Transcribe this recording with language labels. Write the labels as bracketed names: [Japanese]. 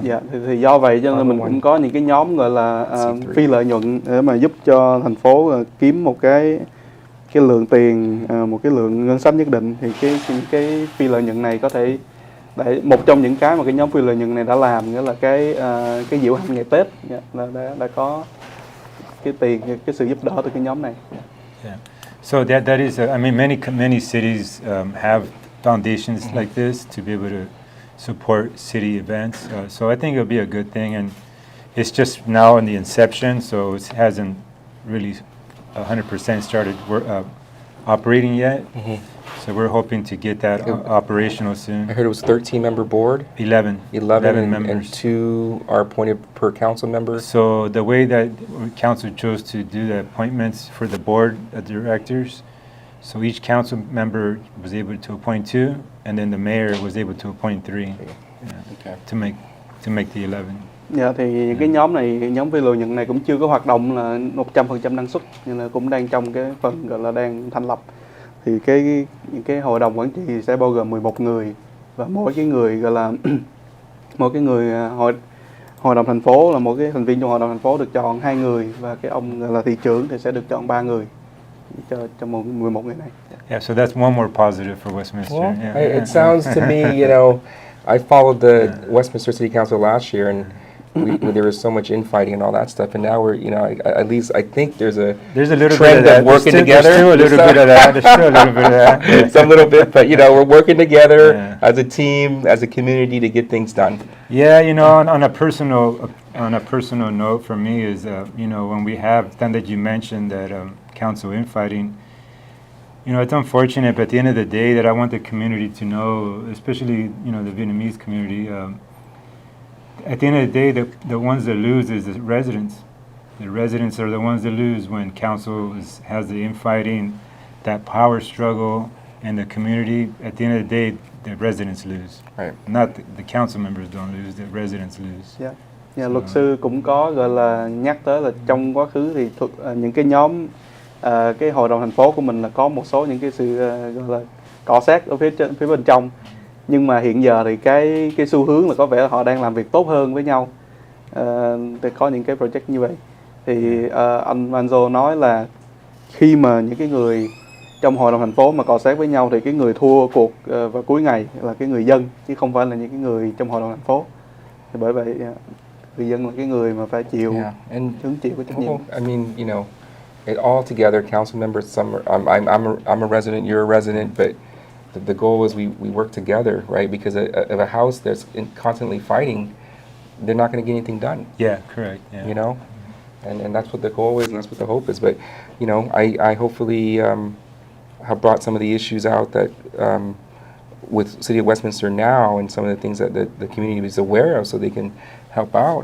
[Vietnamese] Dạ, thì do vậy cho nên mình cũng có những cái nhóm gọi là phi lợi nhuận để mà giúp cho thành phố kiếm một cái lượng tiền, một cái lượng ngân sách nhất định. Thì cái phi lợi nhuận này có thể một trong những cái mà cái nhóm phi lợi nhuận này đã làm, nghĩa là cái diễu hành ngày Tết là đã có cái tiền, cái sự giúp đỡ từ cái nhóm này. [English] Yeah. So that is, I mean, many cities have foundations like this to be able to support city events. So I think it'll be a good thing, and it's just now in the inception, so it hasn't really 100% started operating yet. So we're hoping to get that operational soon. I heard it was 13-member board. 11 and members. 2 are appointed per council member. So the way that council chose to do the appointments for the board of directors, so each council member was able to appoint 2, and then the mayor was able to appoint 3 Okay. to make the 11. [Vietnamese] Dạ, thì những cái nhóm này, nhóm vi lợi nhuận này cũng chưa có hoạt động là 100% năng suất, nhưng là cũng đang trong cái phần gọi là đang thành lập. Thì những cái hội đồng quản trị sẽ bao gồm 11 người, và mỗi cái người gọi là mỗi cái người hội đồng thành phố là mỗi cái thành viên trong hội đồng thành phố được chọn 2 người, và cái ông gọi là thị trưởng thì sẽ được chọn 3 người cho 11 người này. [English] Yeah, so that's one more positive for Westminster. Well, Yeah. it sounds to me, I followed the Westminster City Council last year, and there was so much infighting and all that stuff, and now we're, at least I think there's a little trend bit of of working together. There's still a little bit of that. There's still a little bit of that. Yeah. Some little bit, but we're working together Yeah. as a team, as a community to get things done. Yeah, on a personal note for me is, when we have, then that you mentioned that council infighting, it's unfortunate, but at the end of the day, that I want the community to know, especially, the Vietnamese community, at the end of the day, the ones that lose is the residents. The residents are the ones that lose when council has the infighting, that power struggle, and the community. At the end of the day, the residents lose. Right. Not the council members don't lose, the residents lose. Yeah. [Vietnamese] Luật sư cũng có gọi là nhắc tới là trong quá khứ thì những cái nhóm cái hội đồng thành phố của mình là có một số những cái sự gọi là cọ xát ở phía bên trong, nhưng mà hiện giờ thì cái xu hướng là có vẻ là họ đang làm việc tốt hơn với nhau. Thì có những cái project như vậy thì anh Manzo nói là khi mà những cái người trong hội đồng thành phố mà cọ xát với nhau thì cái người thua cuộc vào cuối ngày là cái người dân, chứ không phải là những cái người trong hội đồng thành phố. Thì bởi vậy người dân là cái người mà phải chịu hứng chịu cái trách nhiệm. [English] I mean, all together, council members. Some I'm a resident, you're a resident, but the goal is we work together, right? Because of a house that's constantly fighting, they're not going to get anything done. Yeah, correct. Yeah. And that's what the goal is, and that's what the hope is. But I hopefully have brought some of the issues out that with City of Westminster now, and some of the things that the community is aware of, so they can help out.